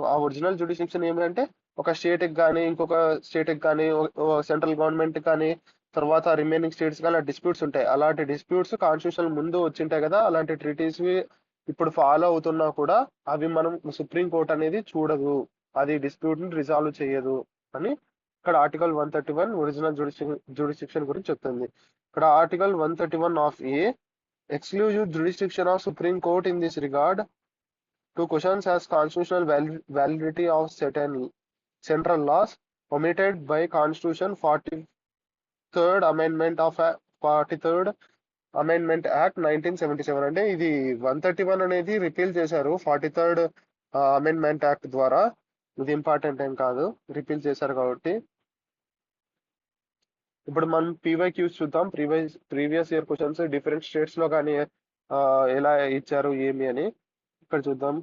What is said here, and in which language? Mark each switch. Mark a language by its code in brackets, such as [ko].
[te] ఆ ఒరిజినల్ జ్యుడిస్డిక్షన్ ఏమంటే ఒక స్టేట్ కి కానీ ఇంకొక స్టేట్ కి కానీ సెంట్రల్ గవర్నమెంట్ కానీ తర్వాత రిమైనింగ్ స్టేట్స్ కానీ డిస్ప్యూట్స్ ఉంటాయి. అలాంటి డిస్ప్యూట్స్ కాన్స్టిట్యూషన్ ముందు వచ్చింటాయి కదా, అలాంటి ట్రీటీస్ ఇప్పుడు ఫాలో అవుతున్నా కూడా అవి మనం సుప్రీం కోర్ట్ అనేది చూడదు, అది డిస్ప్యూట్ ని రిజాల్వ్ చేయదు అని ఇక్కడ ఆర్టికల్ 131 ఒరిజినల్ జ్యుడిస్డిక్షన్ గురించి చెప్తుంది. [en] ఇక్కడ article 131 of A exclusive jurisdiction of Supreme Court in this regard to questions as constitutional validity of certain central laws omitted by Constitution 43rd Amendment of 43rd Amendment Act 1977. [te] అంటే ఇది 131 అనేది repeal చేశారు 43rd amendment act ద్వారా. ఇది important ఏం కాదు, repeal చేశారు కాబట్టి. ఇప్పుడు మనం పీవైక్యూస్ చూద్దాం. Previous year questions different states లో కానీ ఎలా ఇచ్చారు ఏమి అని ఇక్కడ చూద్దాం.